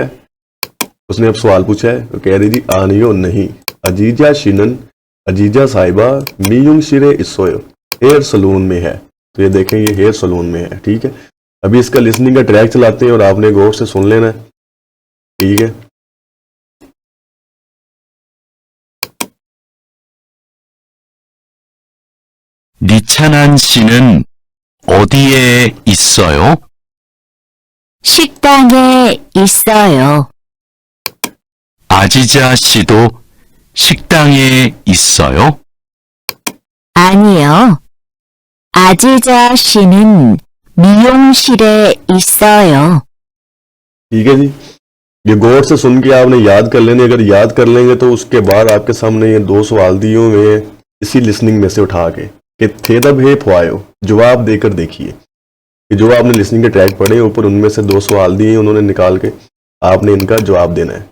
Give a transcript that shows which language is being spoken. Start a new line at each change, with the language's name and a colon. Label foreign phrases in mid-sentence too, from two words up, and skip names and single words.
Urdu: اس نے اب سوال پوچھا ہے، تو کہہ رہی جی آنیو نہیں، عزیزہ شنن، عزیزہ صاحبہ
Korean: 미용실에 있어요,
English: hair salon
Urdu: میں ہے. تو یہ دیکھیں یہ
English: hair salon
Urdu: میں ہے۔ ٹھیک ہے، ابھی اس کا لسننگ کا ٹریک چلاتے ہیں اور آپ نے غور سے سن لینا ہے. ٹھیک ہے,
Korean: 니찬한 씨는 어디에 있어요? 식당에 있어요. 아지자 씨도 식당에 있어요? 아니요. 아지자 씨는 미용실에 있어요.
Urdu: ٹھیک ہے جی، یہ غور سے سن کے آپ نے یاد کر لینے. اگر یاد کر لیں گے تو اس کے بعد آپ کے سامنے یہ 2 سوال دیے ہوئے ہیں اسی لسننگ میں سے اٹھا کے کہ
Korean: 대답해 보세요,
Urdu: جواب دے کر دیکھیے کہ جو آپ نے لسننگ کے ٹریک پڑھے اوپر ان میں سے 2 سوال دیے انہوں نے نکال کے آپ نے ان کا جواب دینا ہے.